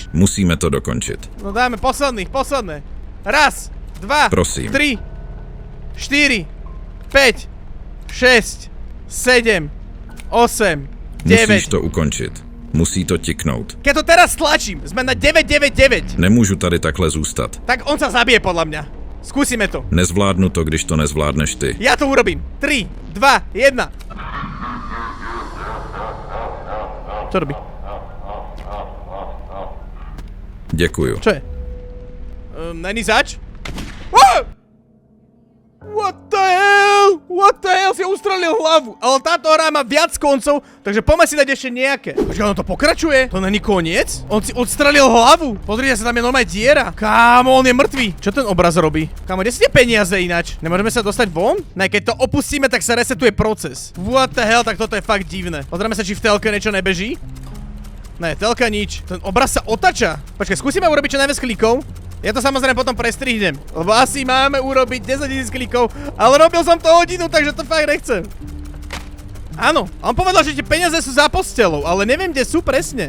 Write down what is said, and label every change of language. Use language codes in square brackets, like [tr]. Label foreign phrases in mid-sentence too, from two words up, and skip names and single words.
[sk] Musíme to dokončiť. No dáme posledné. Raz, dva, Prosím. 3, 4, 5, 6, 7, 8, 9. [cs] Musíš to ukončiť. Musí to tiknout. [sk] Keď to teraz tlačím, sme na 999. [cs] Nemůžu tady takhle zůstat. [sk] Tak on sa zabije podľa mňa. Skúsime to. [cs] Nezvládnu to, když to nezvládneš ty. [sk] Ja to urobím. 3, 2, 1. Čo robí? [cs] Děkuju. [sk] Čo je? [cs] Není zač? Oh! [en] What the hell? What the hell? [sk] Si ustrelil hlavu. Ale táto hra má viac koncov, takže poďme si dať ešte nejaké. Počkaj, ono to pokračuje? To není koniec? On si odstrelil hlavu. Pozrite sa, tam je normálne diera. Kámo, on je mŕtvý. Čo ten obraz robí? Kámo, kde sú tie peniaze ináč? Nemôžeme sa dostať von? Ne, keď to opustíme, tak sa resetuje proces. [en] What the hell? [sk] Tak toto je fakt divné. Pozrieme sa, či v telke niečo nebeží. Ne, telka nič. Ten obraz sa otača. Počkaj, skúsime urobiť čo najviac klikov. Ja to samozrejme potom prestrihnem, lebo asi máme urobiť 10 000 klikov, ale robil som to hodinu, takže to fakt nechcem. Áno, on povedal, že tie peniaze sú za postelou, ale neviem, kde sú presne.